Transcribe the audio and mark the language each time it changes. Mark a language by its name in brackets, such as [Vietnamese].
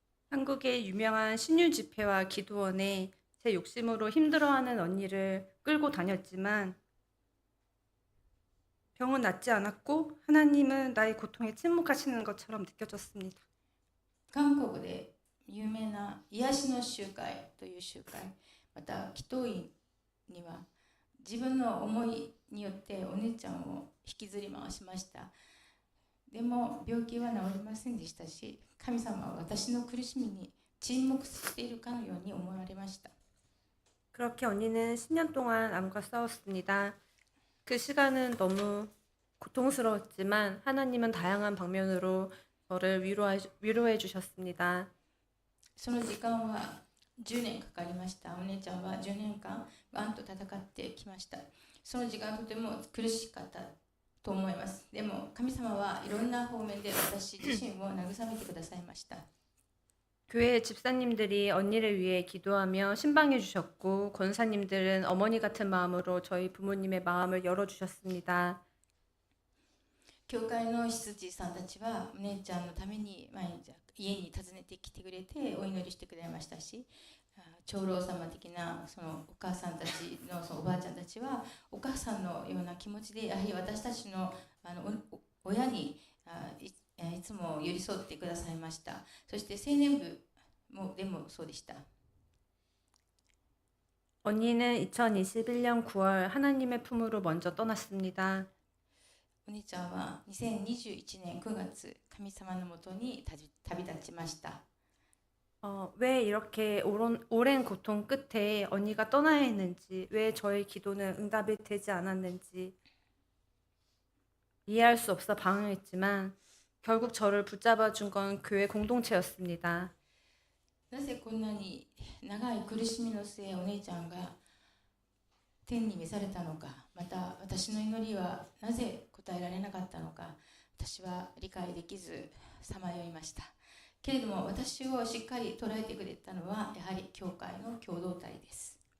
[Korean] 한국의 유명한 신유 집회와 기도원에 제 욕심으로 힘들어하는 언니를 끌고 다녔지만 병은 낫지 않았고 하나님은 나의 고통에 침묵하시는 것처럼 느껴졌습니다. [Japanese] 韓国で有名な癒しの集会という集会、また祈祷院には自分の思いによってお姉ちゃんを引きずり回しました。でも病気は治りませんでしたし、神様は私の苦しみに沈黙しているかのように思われました。 [Korean] 그렇게 언니는 10년 동안 암과 싸웠습니다. 그 시간은 너무 고통스러웠지만 하나님은 다양한 방면으로 저를 위로해 주셨습니다. [Japanese] その時間は10年かかりました。お姉ちゃんは10年間がんと戦ってきました。その時間とても苦しかったと思います。でも神様はいろんな方面で私自身を慰めてくださいました。 [Korean] 교회 집사님들이 언니를 위해 기도하며 신방해 주셨고 권사님들은 어머니 같은 마음으로 저희 부모님의 마음을 열어주셨습니다. [Japanese] 教会の執事さんたちはお姉ちゃんのために毎日家に訪ねてきてくれてお祈りしてくれましたし、長老様的なそのお母さんたちのそのおばあちゃんたちはお母さんのような気持ちでやはり私たちの親にいつも寄り添ってくださいました。そして青年部でもそうでした。 [Korean] 언니는 2021년 9월 하나님의 품으로 먼저 떠났습니다. [Japanese] お姉ちゃんは2021年9月神様のもとに旅立ちました。 [Korean] 왜 이렇게 오랜 고통 끝에 언니가 떠나야 했는지, 왜 저의 기도는 응답이 되지 않았는지 이해할 수 없어 방황했지만 결국 저를 붙잡아 준 건 교회 공동체였습니다. [Japanese] なぜこんなに長い苦しみの末お姉ちゃんが天に召されたのか、また私の祈りはなぜ答えられなかったのか、私は理解できずさまよいました。けれども私をしっかり捉えてくれたのはやはり教会の共同体です。